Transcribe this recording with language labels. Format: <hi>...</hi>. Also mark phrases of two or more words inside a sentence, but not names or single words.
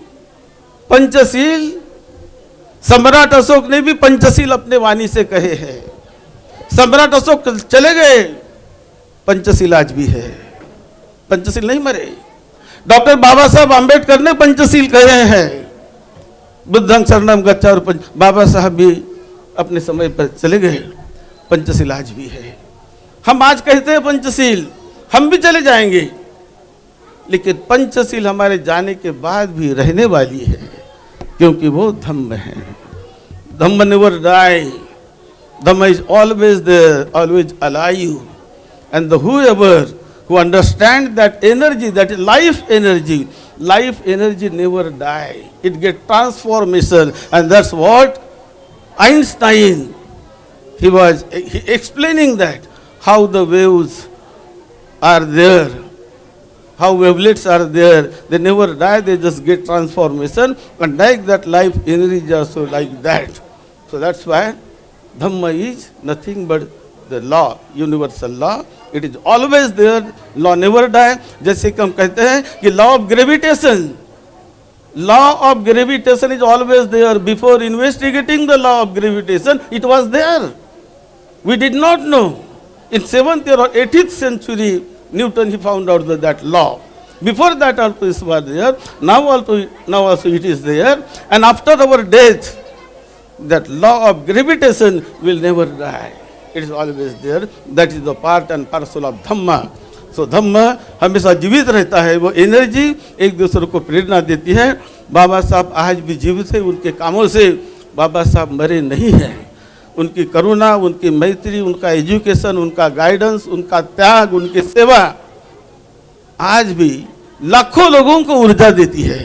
<hi>पंचशील, सम्राट अशोक ने भी पंचशील अपने वाणी से कहे हैं। सम्राट अशोक चले गए, पंचशील आज भी है, पंचशील नहीं मरे। डॉक्टर बाबा साहब आम्बेडकर ने पंचशील कहे हैं,</hi> <pi>बुद्धं शरणं गच्छ,</pi> <hi>और बाबा साहब भी अपने समय पर चले गए, पंचशील आज भी है। हम आज कहते हैं पंचशील, हम भी चले जाएंगे, लेकिन पंचशील हमारे जाने के बाद भी रहने वाली है, क्योंकि वो धम्म है।</hi> <en>Dhamma never die, Dhamma is always there, always alive, and the whoever who understand that energy, that life energy never die, it get transformation. And that's what Einstein, he explaining that how the waves are there, how wavelets are there, they never die, they just get transformation. And like that, life energy is also like that. So that's why Dhamma is nothing but the law, universal law. It is always there, law never die.</en> <hi>जैसे कि हम कहते हैं कि</hi> <en>law of gravitation is always there. Before investigating the law of gravitation, it was there. We did not know. In 7th or 8th century, Newton he found out that law. Before that also it was there. Now also it is there. And after our death, that law of gravitation will never die. It is always there. That is the part and parcel of Dhamma.</en> <hi>So Dhamma हमेशा जीवित रहता है। वो एनर्जी एक दूसरे को प्रेरणा देती है। बाबा साहब आज भी जीवित है, उनके कामों से बाबा साहब मरे नहीं हैं। उनकी करुणा, उनकी मैत्री, उनका एजुकेशन, उनका गाइडेंस, उनका त्याग, उनकी सेवा आज भी लाखों लोगों को ऊर्जा देती है।</hi>